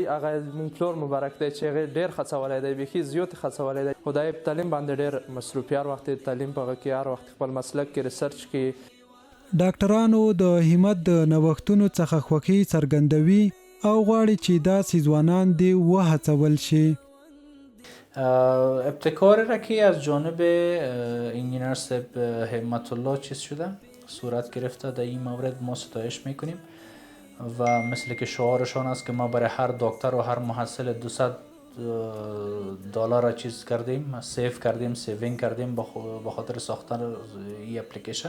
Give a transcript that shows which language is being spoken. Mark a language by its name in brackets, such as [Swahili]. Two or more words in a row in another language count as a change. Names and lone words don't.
[Pashto] هغه مونږ پلور مبارک دی چې هغې ډېر خڅولی دی، بیخي زیات یې خڅولی دی. خو دا یې په تعلیم باندې ډېر مصروف هر وخت تعلیم په هغه کې هر وخت خپل مسلک کې ریسرچ کې. ډاکټرانو د همت د نوښتونو څخه خوښي څرګندوي او غواړي چې داسې ځوانان دې وهڅول شي. [Persian] ابتکار را که از جانب انجینر صاحب همت الله چیز شده، صورت گرفته. در این مورد ما ستایش میکنیم و مثل که شعارشان است که ما برای هر دکتر و هر محصل $200 چیز کردیم، سیو کردیم، سیوینگ کردیم به خاطر ساختن این اپلیکیشن.